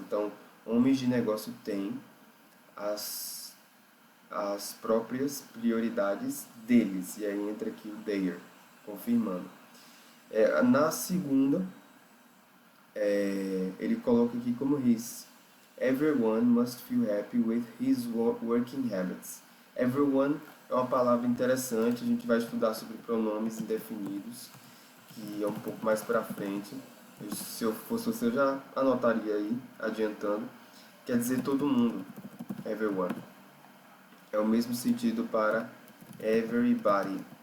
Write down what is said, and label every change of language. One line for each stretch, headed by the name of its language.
Portuguese: Então, homens de negócio têm as próprias prioridades deles. E aí entra aqui o their, confirmando. Na segunda, ele coloca aqui como his.
English: Everyone must feel happy with his working habits.
Portuguese: Everyone é uma palavra interessante, a gente vai estudar sobre pronomes indefinidos, que é um pouco mais para frente. Se eu fosse você, eu já anotaria aí, adiantando. Quer dizer todo mundo, everyone. É o mesmo sentido para everybody.